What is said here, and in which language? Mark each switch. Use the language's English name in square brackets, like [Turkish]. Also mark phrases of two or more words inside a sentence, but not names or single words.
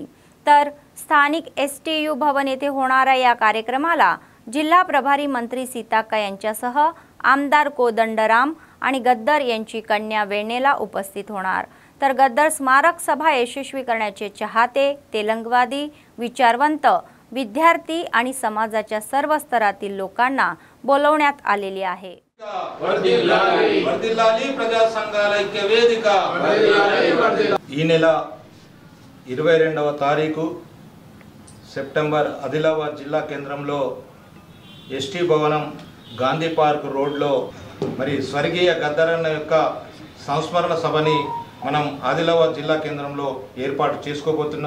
[Marathi] तर स्थानिक STU भवन येथे होणाऱ्या या कार्यक्रमाला जिल्हा प्रभारी मंत्री सीताक्का यांच्यासह आमदार कोदंडराम आणि गद्दर यांची कन्या वेणेला उपस्थित होणार. तर गद्दर स्मारक सभा यशस्वी करण्याचे चाहते, तेलंगवादी, विचारवंत, विद्यार्थी आणि समाजाच्या सर्व स्तरातील लोकांना बोलवण्यात आलेले आहे. [Telugu] ఈ నెల 22వ తారీఖు సెప్టెంబర్ ఆదిలాబాద్ జిల్లా కేంద్రంలో ఎస్టీ భవనం గాంధీ పార్క్ రోడ్లో మరి స్వర్గీయ గద్దరన్న యొక్క సంస్మరణ సభని మనం ఆదిలాబాద్ జిల్లా కేంద్రంలో ఏర్పాటు చేసుకోబోతున్నాం.